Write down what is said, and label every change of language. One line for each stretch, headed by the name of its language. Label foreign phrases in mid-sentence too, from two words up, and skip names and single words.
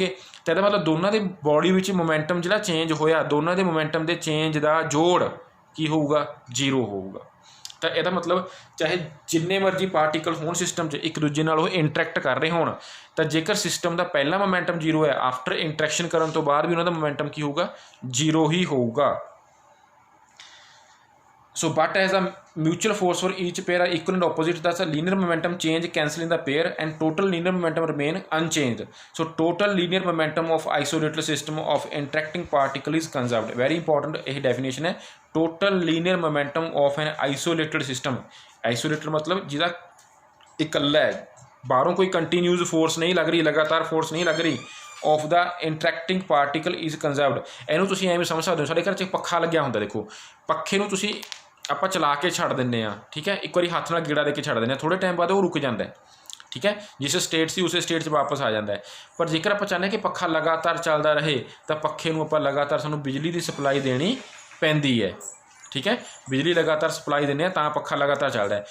Punjabi: ਤਾਂ ਇਹਦਾ ਮਤਲਬ ਦੋਨਾਂ ਦੇ ਬੋਡੀ ਵਿੱਚ ਮੋਮੈਂਟਮ ਜਿਹੜਾ ਚੇਂਜ ਹੋਇਆ, ਦੋਨਾਂ ਦੇ ਮੋਮੈਂਟਮ ਦੇ ਚੇਂਜ ਦਾ ਜੋੜ ਕੀ ਹੋਊਗਾ? 0 ਹੋਊਗਾ। ਤਾਂ ਇਹਦਾ ਮਤਲਬ ਚਾਹੇ ਜਿੰਨੇ ਮਰਜ਼ੀ ਪਾਰਟੀਕਲ ਹੋਣ ਸਿਸਟਮ 'ਚ ਇੱਕ ਦੂਜੇ ਨਾਲ ਉਹ ਇੰਟਰੈਕਟ ਕਰ ਰਹੇ ਹੋਣ, ਤਾਂ ਜੇਕਰ ਸਿਸਟਮ ਦਾ ਪਹਿਲਾ ਮੋਮੈਂਟਮ 0 ਹੈ,
English: after interaction
Punjabi: ਕਰਨ ਤੋਂ ਬਾਅਦ ਵੀ ਉਹਨਾਂ ਦਾ ਮੋਮੈਂਟਮ ਕੀ ਹੋਊਗਾ? 0 ਹੀ ਹੋਊਗਾ।
English: So but as the mutual force for each pair are equal and opposite, thus a linear momentum change cancel in the pair and total linear momentum remain unchanged. So total linear momentum of isolated system of interacting particle is conserved। Very important ਇਹ definition है, total linear momentum of an isolated system।
Punjabi: isolated मतलब ਜਿਹਦਾ ਇਕੱਲਾ ਹੈ, ਬਾਹਰੋਂ ਕੋਈ ਕੰਟੀਨਿਊਸ ਫੋਰਸ ਨਹੀਂ ਲੱਗ ਰਹੀ, ਲਗਾਤਾਰ ਫੋਰਸ ਨਹੀਂ ਲੱਗ ਰਹੀ,
English: of the interacting particle is conserved.
Punjabi: ਇਹਨੂੰ ਤੁਸੀਂ ਐਵੇਂ ਸਮਝ ਸਕਦੇ ਹੋ, ਸਾਡੇ ਘਰ 'ਚ ਪੱਖਾ ਲੱਗਿਆ ਹੁੰਦਾ, ਦੇਖੋ ਪੱਖੇ ਨੂੰ ਤੁਸੀਂ ਆਪਾਂ ਚਲਾ ਕੇ ਛੱਡ ਦਿੰਦੇ ਹਾਂ, ਠੀਕ ਹੈ, ਇੱਕ ਵਾਰੀ ਹੱਥ ਨਾਲ ਗੇੜਾ ਦੇ ਕੇ ਛੱਡ ਦਿੰਦੇ ਹਾਂ, ਥੋੜ੍ਹੇ ਟਾਈਮ ਬਾਅਦ ਉਹ ਰੁਕ ਜਾਂਦਾ, ਠੀਕ ਹੈ, ਜਿਸ ਸਟੇਟ ਸੀ ਉਸੇ ਸਟੇਟ 'ਚ ਵਾਪਸ ਆ ਜਾਂਦਾ ਹੈ। ਪਰ ਜੇਕਰ ਆਪਾਂ ਚਾਹੁੰਦੇ ਹਾਂ ਕਿ ਪੱਖਾ ਲਗਾਤਾਰ ਚੱਲਦਾ ਰਹੇ ਤਾਂ ਪੱਖੇ ਨੂੰ ਆਪਾਂ ਲਗਾਤਾਰ ਸਾਨੂੰ ਬਿਜਲੀ ਦੀ ਸਪਲਾਈ ਦੇਣੀ ਪੈਂਦੀ ਹੈ, ਠੀਕ ਹੈ, ਬਿਜਲੀ ਲਗਾਤਾਰ ਸਪਲਾਈ ਦਿੰਦੇ ਹਾਂ ਤਾਂ ਪੱਖਾ ਲਗਾਤਾਰ ਚੱਲਦਾ ਹੈ।